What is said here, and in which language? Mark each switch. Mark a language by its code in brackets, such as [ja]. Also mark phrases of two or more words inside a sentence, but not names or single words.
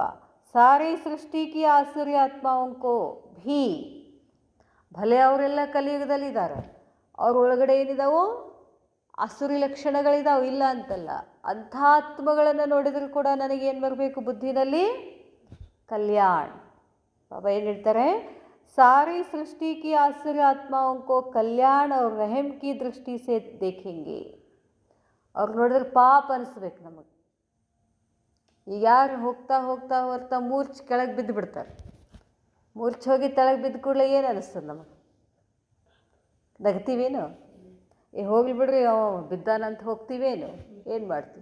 [hi] सारी सृष्टि की आसुरी आत्माओं भी, [kn] ಭಲೆ ಅವರೆಲ್ಲ ಕಲಿಯುಗದಲ್ಲಿದ್ದಾರೆ, ಅವ್ರ ಒಳಗಡೆ ಏನಿದಾವೋ ಆಸುರಿ ಲಕ್ಷಣಗಳಿದಾವೆ, ಇಲ್ಲ ಅಂತಲ್ಲ. ಅಂಥ ಆತ್ಮಗಳನ್ನು ನೋಡಿದರೂ ಕೂಡ ನನಗೇನು ಬರಬೇಕು ಬುದ್ಧಿನಲ್ಲಿ? ಕಲ್ಯಾಣ. ಬಾಬಾ ಏನು ಹೇಳ್ತಾರೆ? [hi] सारी सृष्टि की आसुरी ಆತ್ಮಾओं को कल्याण और रहम की दृष्टि से देखेंगे. [kn] ಅವ್ರು ನೋಡಿದ್ರೆ ಪಾಪ ಅನಿಸ್ಬೇಕು ನಮಗೆ. ಈಗ ಯಾರು ಹೋಗ್ತಾ ಹೋಗ್ತಾ ಹೋಗ್ತಾ ಮೂರ್ಛೆ ಕೆಳಗೆ ಬಿದ್ದು ಬಿಡ್ತಾರೆ. ಮೂರ್ಛೆ ಹೋಗಿ ತೆಳಗೆ ಬಿದ್ದ ಕೂಡಲೇ ಏನು ಅನಿಸ್ತದೆ ನಮಗೆ? ನಗ್ತೀವೇನು? ಹೋಗ್ಲಿ ಬಿಡ್ರಿ ಅವ ಬಿದ್ದಾನಂತ ಹೋಗ್ತೀವೇನು? ಏನು ಮಾಡ್ತೀವಿ?